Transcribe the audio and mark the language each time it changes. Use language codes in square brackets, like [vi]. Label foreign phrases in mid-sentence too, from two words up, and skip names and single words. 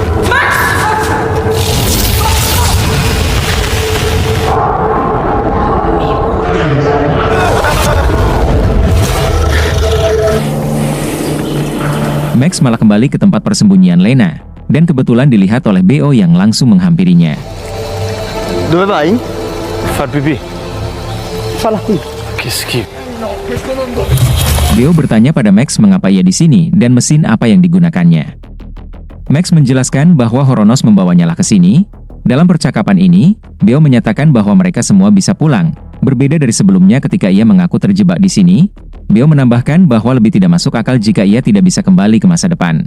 [id] Max malah kembali ke tempat persembunyian Lena, dan kebetulan dilihat oleh Beo yang langsung menghampirinya. [it] Dove vai? Far pipì. Falla qui. Che schifo. [id] Beo bertanya pada Max mengapa ia di sini dan mesin apa yang digunakannya. Max menjelaskan bahwa Horonos membawanya lah ke sini. Dalam percakapan ini, Beo menyatakan bahwa mereka semua bisa pulang. Berbeda dari sebelumnya ketika ia mengaku terjebak di sini, Beo menambahkan bahwa lebih tidak masuk akal jika ia tidak bisa kembali ke masa depan.